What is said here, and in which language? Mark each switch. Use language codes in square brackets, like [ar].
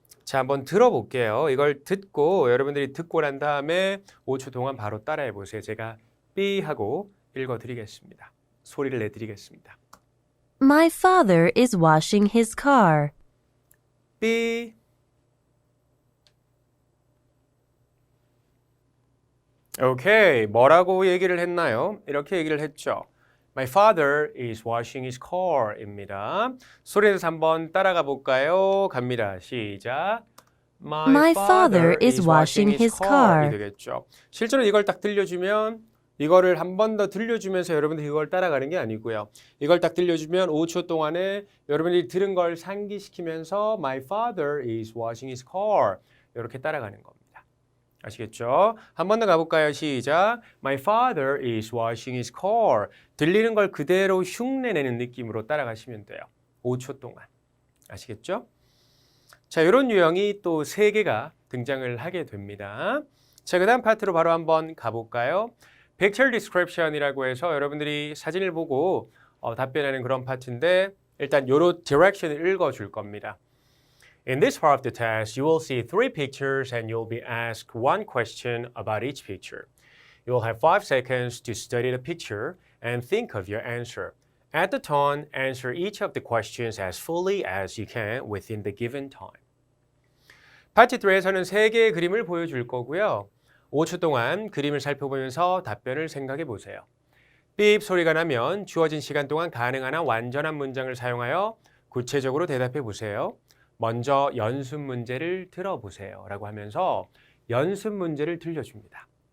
[ko] 자, 한번 들어볼게요. 이걸 듣고 여러분들이 듣고 난 다음에 5초 동안 바로 따라해 보세요. 제가 삐 하고 읽어 드리겠습니다. 소리를 내 드리겠습니다. [en] My father is washing his car. [ko] 삐. 오케이. 뭐라고 얘기를 했나요? 이렇게 얘기를 했죠. [en] My father is washing his car입니다. [ko] 소리내서 한번 따라가 볼까요? 갑니다. 시작. [en] My father is washing his car. [ko] 이 되겠죠. 실제로 이걸 딱 들려주면 이거를 한 번 더 들려주면서 여러분들이 이걸 따라가는 게 아니고요. 이걸 딱 들려주면 5초 동안에 여러분들이 들은 걸 상기시키면서 [en] My father is washing his car [ko] 이렇게 따라가는 겁니다. 아시겠죠? 한 번 더 가볼까요? 시작. [en] My father is washing his car. [ko] 들리는 걸 그대로 흉내내는 느낌으로 따라가시면 돼요. 5초 동안. 아시겠죠? 자, 이런 유형이 또 3개가 등장을 하게 됩니다. 자, 그 다음 파트로 바로 한번 가볼까요? Picture description이라고 해서 여러분들이 사진을 보고 답변하는 그런 파트인데 일단 요런 디렉션을 읽어줄 겁니다. [en] In this part of the test, you will see 3 pictures and you'll be asked 1 question about each picture. You will have 5 seconds to study the picture and think of your answer. At the tone, answer each of the questions as fully as you can within the given time. [ko] 파트 2에서는 3개의 그림을 보여줄 거고요. 5초 동안 그림을 살펴보면서 답변을 생각해 보세요. 삐입 소리가 나면 주어진 시간 동안 가능한 한 완전한 문장을 사용하여 구체적으로 대답해 보세요. 먼저 연습 문제를 들어보세요 라고 하면서 연습 문제를 들려줍니다.